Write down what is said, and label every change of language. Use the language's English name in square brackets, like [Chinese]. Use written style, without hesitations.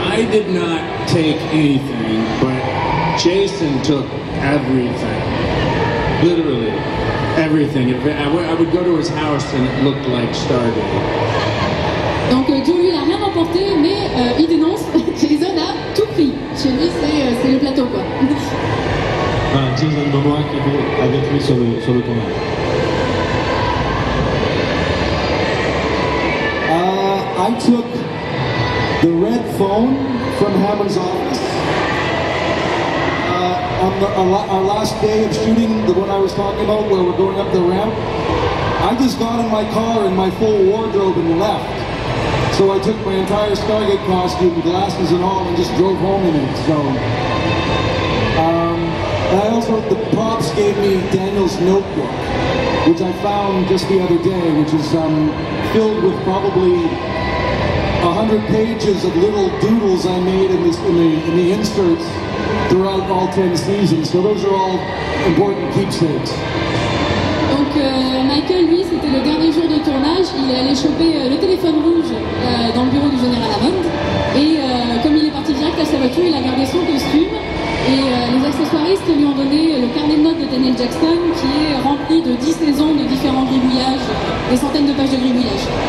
[English] did not take anything, but Jason took everything. Literally everything. I would go to his house and it looked like Stargate. [French] Donc Joe lui il a rien remporté, mais il dénonce, Jason a tout pris. Chez lui c'est le plateau quoi. Voilà, Jason Momoa qui était avec lui sur le tournage. [English] I took the red phone from Hammond's office on our last day of shooting, the one I was talking about where we're going up the ramp. I just got in my car in my full wardrobe and left. So I took my entire Stargate costume, glasses and all, and just drove home in it. So, and I also, the props gave me Daniel's notebook, which I found just the other day, which is filled with probably 100 pages of little doodles I made in the inserts throughout all 10 seasons. So those are all important keepsakes. [French] Donc Michael, lui, c'était le dernier jour de tournage, il est allé choper le téléphone rouge dans le bureau du général Hammond, et comme il est parti direct à sa voiture, il a gardé son costume, et les accessoiristes lui ont donné le carnet de notes de Daniel Jackson, qui est rempli de 10 saisons de différents gribouillages, des centaines de pages de gribouillages.